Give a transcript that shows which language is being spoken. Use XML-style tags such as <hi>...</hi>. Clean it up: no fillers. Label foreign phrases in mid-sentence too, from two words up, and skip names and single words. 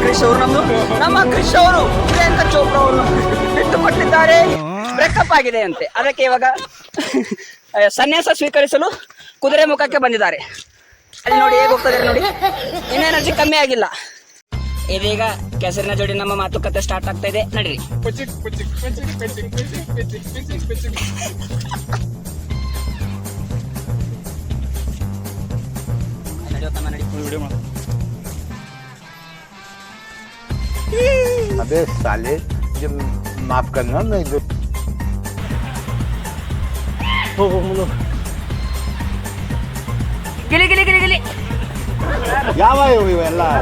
<kn>ನಮ್ಮ ಕ್ರಿಶ್ ಅವರು ಪ್ರಿಯಾಂಕಾ ಚೋಪ್ರಾ ಅವರು ಬಿಟ್ಟುಕೊಟ್ಟಿದ್ದಾರೆ. ಬ್ರೇಕಪ್ ಆಗಿದೆ ಅಂತೆ. ಅದಕ್ಕೆ ಇವಾಗ ಸನ್ಯಾಸ ಸ್ವೀಕರಿಸಲು ಕುದುರೆ ಮುಖಕ್ಕೆ ಬಂದಿದ್ದಾರೆ. ಅಲ್ಲಿ ನೋಡಿ ಹೇಗೆ ಹೋಗ್ತದೆ ನೋಡಿ. ಇನ್ನೂ ಎನರ್ಜಿ ಕಮ್ಮಿ ಆಗಿಲ್ಲ. ಇದೀಗ ಕೆಸರಿನ ಜೋಡಿ ನಮ್ಮ ಮಾತುಕತೆ ಸ್ಟಾರ್ಟ್ ಆಗ್ತಾ ಇದೆ. ನಡೀರಿ.</kn> <hi>अबे साले, जब माफ करना मैं जो ಗಿಲಿ</hi> <kn>ಯಾವ ಇವೆಲ್ಲ</kn>